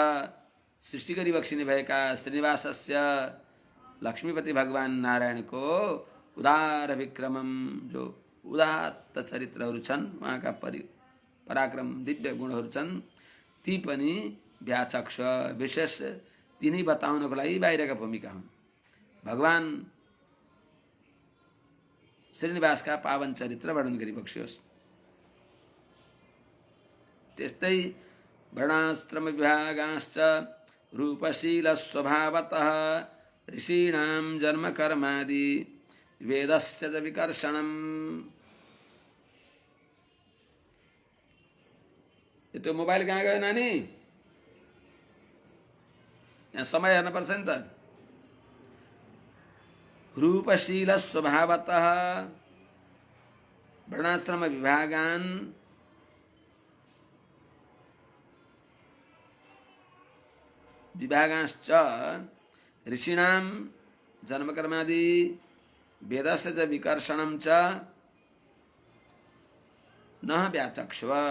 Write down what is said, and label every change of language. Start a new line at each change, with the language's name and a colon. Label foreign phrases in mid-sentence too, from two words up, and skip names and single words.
Nepali: सृष्टि गरी बक्सिने भएका श्रीनिवासस्य लक्ष्मीपति भगवान नारायणको उदार विक्रमम जो उदात्त चरित्रहरू छन् उहाँका पराक्रम दिव्य गुणहरू छन् ती पनि व्याचक्ष विशेष तिनी बताउनको लागि बाहिरका भूमिका हुन् भगवान श्रीनिवासका पावन चरित्र वर्णन गरी बक्सियोस्।
Sanskrit: त्यस्तै वर्णाश्रम विभागांश्च रूपशील स्वभावतः ऋषीणां जन्म कर्मादि वेदस्य च विकर्षणम्।
Hindi: ये तो
Nepali: मोबाइल कहाँ गयो नानी? यहाँ समय हेर्न पर्छ नि त।
Sanskrit: रूपशील स्वभावतः वर्णाश्रम विभागान विभागांश्च ऋषीणां जन्मकर्मादि वेदस्य च विकर्षणं च न व्याचक्ष्व।